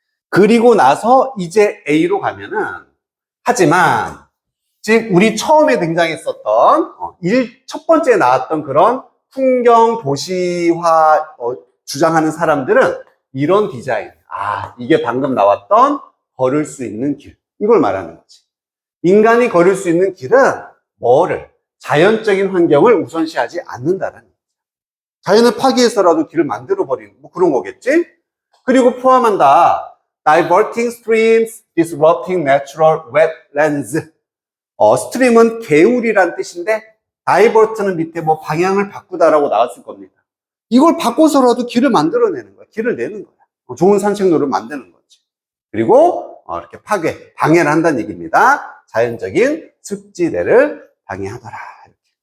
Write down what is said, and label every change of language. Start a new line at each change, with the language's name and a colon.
Korean: 그리고 나서 이제 A로 가면은, 하지만 즉 우리 처음에 등장했었던 첫 번째 나왔던 그런 풍경 도시화 주장하는 사람들은 이런 디자인, 이게 방금 나왔던 걸을 수 있는 길, 이걸 말하는 거지. 인간이 걸을 수 있는 길은 뭐를? 자연적인 환경을 우선시하지 않는다는 거지. 자연을 파괴해서라도 길을 만들어버리는 뭐 그런 거겠지? 그리고 포함한다.
English: diverting streams, disrupting natural wetlands.
Korean: 스트림은 개울이란 뜻인데 divert는 밑에 뭐 방향을 바꾸다라고 나왔을 겁니다. 이걸 바꿔서라도 길을 만들어내는 거야. 길을 내는 거야. 좋은 산책로를 만드는 거지. 그리고 이렇게 방해를 한다는 얘기입니다. 자연적인 습지대를 방해하더라. 이렇게.